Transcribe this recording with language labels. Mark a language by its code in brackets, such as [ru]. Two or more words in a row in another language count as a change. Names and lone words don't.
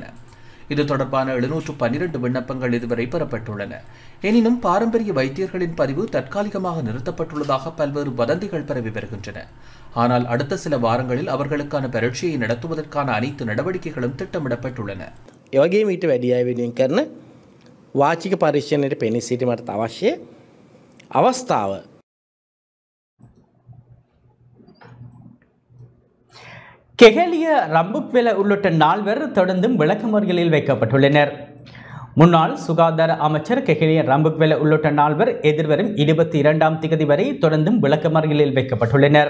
[ta] இது தொடர்பான 712 விண்ணப்பங்கள் இதுவரை பெறப்பட்டுள்ளன. எனினும் பாரம்பரிய வைத்தியர்களின் பதிவு தற்காலிகமாக நிறுத்தப்பட்டுள்ளதாக பல்வேறு வதந்திகள் பரவி வருகின்றன. ஆனால் அடுத்த சில வாரங்களில் அவர்களுக்கான பரீட்சையை நடத்துவதற்கான அனைத்து நடவடிக்கைகளும் திட்டமிடப்பட்டுள்ளன. [si] එවගේ මීට වැඩි අය වෙනුවෙන් කරන වාචික පරීක්ෂණයට පෙනී සිටීමට අවශ්‍ය අවස්ථාව [ta] கெஹலிய ரம்புக்வெல உள்ளிட்ட 4 தொடர்ந்தும் விளக்கமறியலில் வைக்கப்பட்டுள்ளனர். முன்னாள் சுகாதார அமைச்சர் கெஹலிய ரம்புக்வெல உள்ளிட்ட 4 எதிர்வரும் 22ஆம் தேதி வரை தொடர்ந்தும் விளக்கமறியலில் வைக்கப்பட்டுள்ளனர்.